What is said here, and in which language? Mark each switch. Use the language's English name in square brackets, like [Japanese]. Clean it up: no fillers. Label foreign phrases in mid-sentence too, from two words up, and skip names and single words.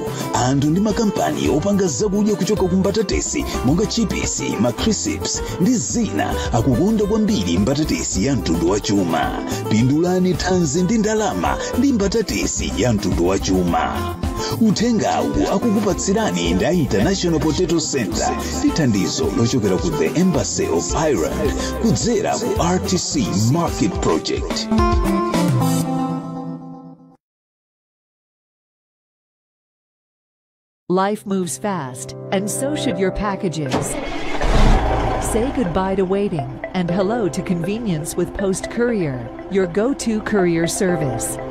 [Nyanja] Anthu ndi makampani opanga zakudya kuchoka ku mbatatisi monga chipisi, macrisps ndi zina akukonda kwambiri mbatatisi ya mtundu wa chuma. Pindulani thanzi ndi ndalama ndi mbatatisi ya mtundu wa chuma. Uthengawu akukupatsirani ndi International Potato Center ndi thandizo lochokera ku the Embassy of Ireland kudzera ku RTC Market Project. [English] Life moves fast, and so should your packages. Say goodbye to waiting and hello to convenience with Post Courier, your go-to courier service.